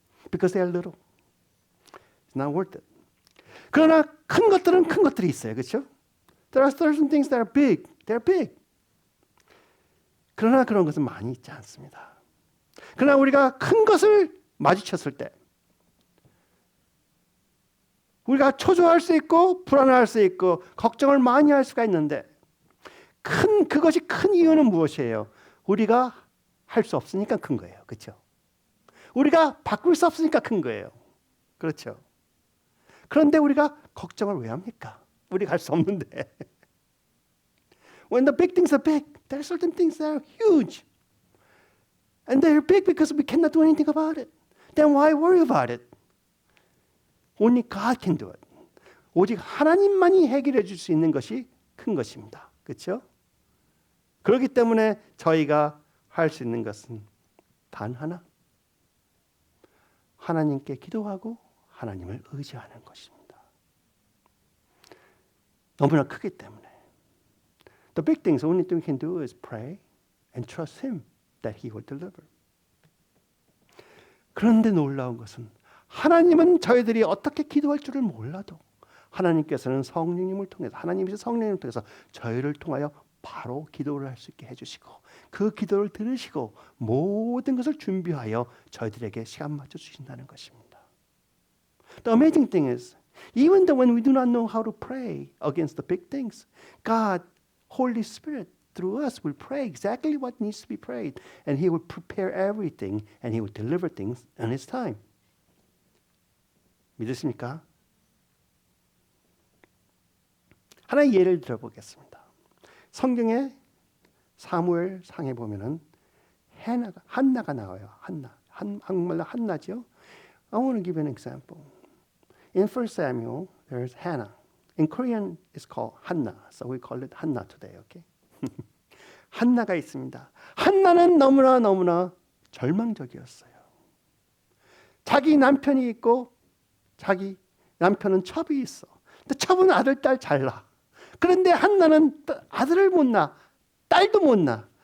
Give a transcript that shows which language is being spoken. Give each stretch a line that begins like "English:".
English: Because they are little. It's not worth it.
Korean: 그러나 큰 것들은 큰 것들이 있어요. 그렇죠?
English: There are certain things that are big. They're big.
Korean: 그러나 그런 것은 많이 있지 않습니다. 그러나 우리가 큰 것을 마주쳤을 때 우리가 초조할 수 있고 불안할 수 있고 걱정을 많이 할 수가 있는데 그것이 큰 이유는 무엇이에요? 우리가 할 수 없으니까 큰 거예요. 그렇죠? 우리가 바꿀 수 없으니까 큰 거예요. 그렇죠? 그런데 우리가 걱정을 왜 합니까? 우리가 할 수 없는데.
English: When the big things are big, there are certain things that are huge. And they're big because we cannot do anything about it. Then why worry about it? Only God can do it.
Korean: 오직 하나님만이 해결해 줄 수 있는 것이 큰 것입니다. 그렇죠? 그렇기 때문에 저희가 할 수 있는 것은 단 하나. 하나님께 기도하고 하나님을 의지하는 것입니다. 너무나 크기 때문에.
English: The big things, the only thing we can do is pray and trust Him that He will deliver.
Korean: 그런데 놀라운 것은 하나님은 저희들이 어떻게 기도할 줄을 몰라도 하나님께서는 성령님을 통해서 하나님께서 성령님을 통해서 저희를 통하여 바로 기도를 할 수 있게 해주시고 그 기도를 들으시고 모든 것을 준비하여 저희들에게 시간 맞춰 주신다는 것입니다.
English: The amazing thing is, even though when we do not know how to pray against the big things, God, Holy Spirit, through us will pray exactly what needs to be prayed, and He will prepare everything, and He will deliver things in His time.
Korean: 믿으십니까? 하나의 예를 들어보겠습니다. 성경에 사무엘 상에 보면은 한나가 나와요. 한국말로 한나죠.
English: I want to give an example. In 1 Samuel, there's Hannah. In Korean, it's called Hannah, so we call it Hannah today.
Korean: Okay? 한나가 있습니다. 한나는 너무나 절망적이었어요. 자기 남편이 있고 자기 남편은 첩이 있어. 근데 첩은 아들, 딸 잘 낳아. 그런데 한나는 아들을 못 낳아. 딸도 못 낳아.